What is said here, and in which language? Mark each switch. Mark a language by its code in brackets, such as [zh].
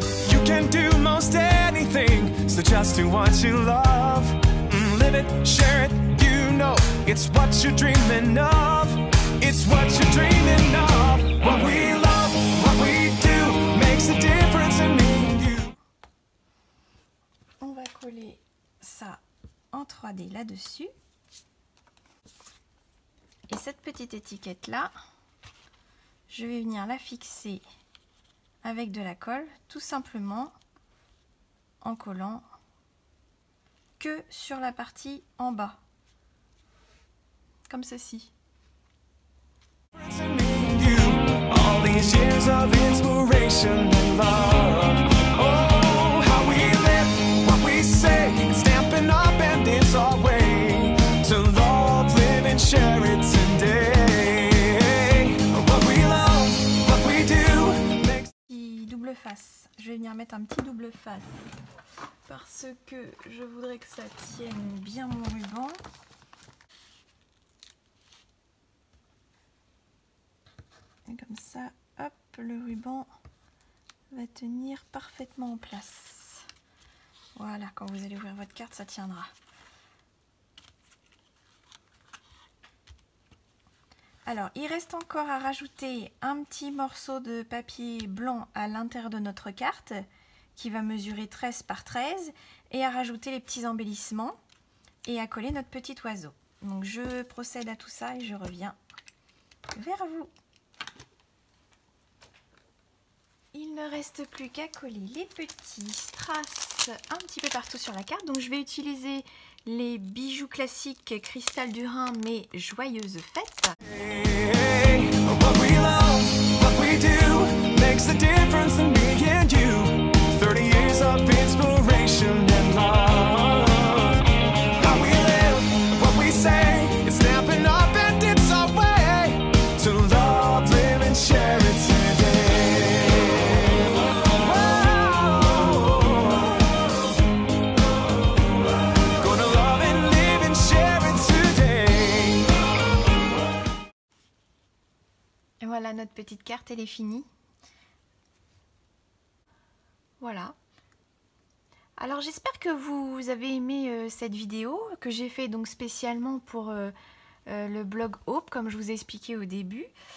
[en] You can do most anything. So just do what you love, live it, share it, you know, it's what you're dreaming of, it's what you're dreaming of, what we love, what we do, makes a difference in me and you. [fr] On va coller ça en 3D là-dessus. Et cette petite étiquette là, je vais venir la fixer avec de la colle, tout simplement en collant que sur la partie en bas, comme ceci. [en] All these years of inspiration and love. Oh, how we live, what we say, it's stamping up and it's our way to love, live and share it today. What we love, what we do makes... [fr] Petit double face. Je vais venir mettre un petit double face parce que je voudrais que ça tienne bien mon ruban. Et comme ça, hop, le ruban va tenir parfaitement en place. Voilà, quand vous allez ouvrir votre carte, ça tiendra. Alors, il reste encore à rajouter un petit morceau de papier blanc à l'intérieur de notre carte qui va mesurer 13 par 13 et à rajouter les petits embellissements et à coller notre petit oiseau. Donc, je procède à tout ça et je reviens vers vous. Il ne reste plus qu'à coller les petits strass un petit peu partout sur la carte. Donc, je vais utiliser les bijoux classiques Cristal du Rhin, mais joyeuses fêtes. [en] Hey, what we love, what we do, makes a difference in me and you. 30 years of inspiration and love. How we live, what we say, it's stamping up and it's our way to love, live and share it today. Whoa. Gonna love and live and share it today. [fr] Et voilà, notre petite carte, elle est finie. Voilà. Alors j'espère que vous avez aimé cette vidéo que j'ai fait donc spécialement pour le blog Hope, comme je vous ai expliqué au début.